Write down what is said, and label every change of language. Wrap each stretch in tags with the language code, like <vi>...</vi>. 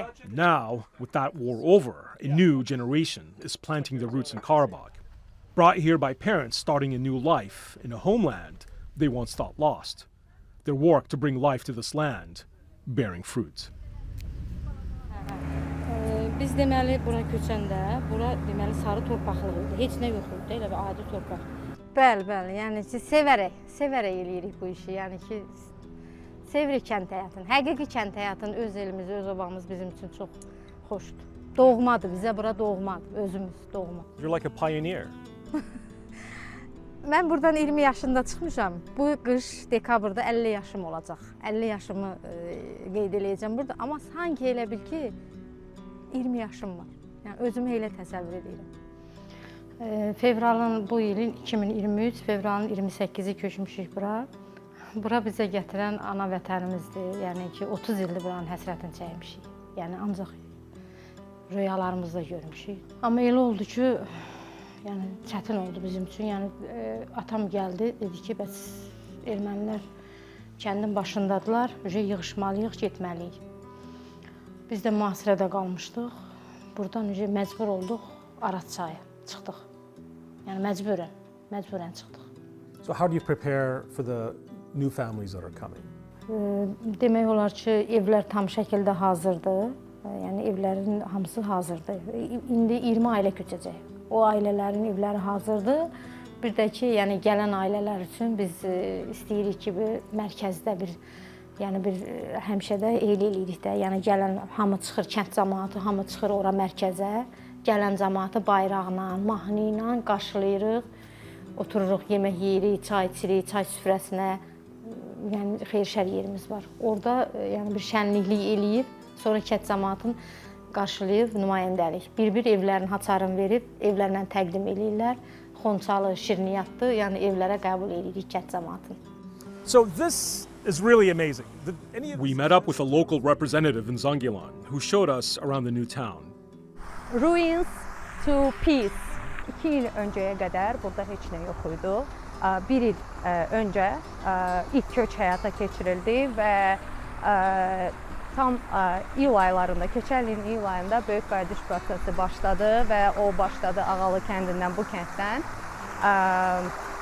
<en>Now, with that war over, a new generation is planting their roots in Karabakh, brought here by parents starting a new life in a homeland they once thought lost. Their work to bring life to this land bearing fruit.</en> <az>Biz deməli bura köçəndə, bura deməli sarı torpaqlıq idi. Heç nə yox idi, elə bir adi torpaq. Bəli, yəni ki, sevərək eləyirik bu işi. Yəni ki, sevirik kənd həyatını. Həqiqi kənd həyatını, öz elimiz, öz obamız bizim üçün çox xoşdur. Doğmadır, bizə bura doğmadır, özümüz doğma.</az> <en>You're like a pioneer.</en> <az>Mən buradan 20 yaşında çıxmışam. Bu qış dekabrda 50 yaşım olacaq. 50 yaşımı qeyd eləyəcəm burada. Amma sanki elə bil ki, 20 yaşım var. Yəni özümü elə təsəvvür edirəm. Fevralın bu ilin 2023, fevralın 28-i köçmüşük bura. Bura bizə gətirən ana vətənimizdir. Yəni ki, 30 ildir buranın həsrətini çəkmişik. Yəni ancaq rüyalarımızda görmüşük. Amma elə oldu ki, yəni çətin oldu bizim üçün. Yəni atam gəldi, dedi ki, bəs ermənilər kəndin başındadılar, yığışmalıyıq, getməliyik. Biz də mühasirədə qalmışdıq. Buradan məcbur olduq Araz çayı çıxdıq. Yəni məcburən çıxdıq.</az> <en>So how do you prepare for the new families that are coming?</en> <az>Demək olar ki, evlər tam şəkildə hazırdır. Yəni evlərin hamısı hazırdır. İndi 20 ailə köçəcək. O ailələrin evləri hazırdır. Bir də ki, yəni gələn ailələr üçün biz istəyirik ki, mərkəzdə bir həmişə də eyli eləyirik də. Yəni gələn hamı çıxır, kənd cəmaatı hamı çıxır ora mərkəzə. Gələn cəmaatı bayraqla, mahnı ilə qarşılayırıq. Otururuq, yemək yeyirik, çay içirik, çay süfrəsinə. Yəni xeyir-şər yerimiz var. Orada yəni bir şənliklik eləyib, sonra kənd cəmaatını qarşılayıb nümayəndəlik. Bir-bir evlərin haçarını verib, evlərlə təqdim eləyirlər. Xonçalı, şirniyyatlı, yəni evlərə qəbul edirik kənd cəmaatını.</az> <en>So this is really amazing. We met up with a local representative in Zangilan who showed us around the new town. Ruins to peace.</en> <az>2 il öncəyə qədər burada heç nə yox idi. 1 il öncə ilk köç həyata keçirildi və tam iyul aylarında, keçən ilin iyul ayında Böyük Qayıdış prosesi başladı və o başladı Ağalı kəndindən, bu kənddən.</az>